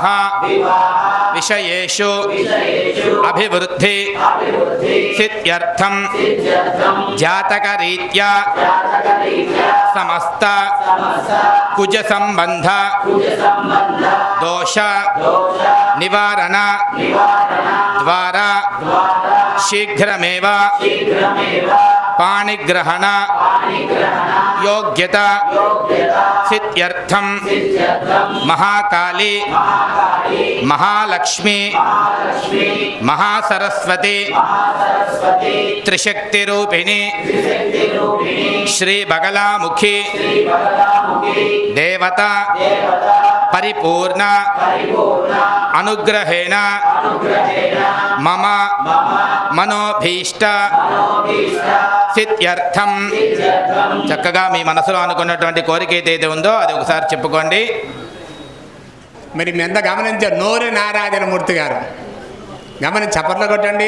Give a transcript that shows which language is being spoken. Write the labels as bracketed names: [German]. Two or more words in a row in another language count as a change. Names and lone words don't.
[Sanskrit] విషయేషు అభివృద్ధి సిద్ధ్యర్థం జాతకరీత్యా సమస్త కుజ సంబంధ దోష నివారణ ద్వారా శీఘ్రమేవ పాణిగ్రహణ योग्यत सिद्ध्यर्थं महाकाली महालक्ष्मी महासरस्वती त्रिशक्तिरूपिणी श्री बगलामुखी देवता परिपूर्ण अनुग्रहेण मम మనోభీష్ట సిద్ధ్యర్థం. [Telugu] చక్కగా మీ మనసులో అనుకున్నటువంటి కోరిక ఏదైతే ఉందో అది ఒకసారి చెప్పుకోండి. మరి మీ అంతా గమనించారు. నోరు నారాయణమూర్తి గారు చప్పట్లు కొట్టండి.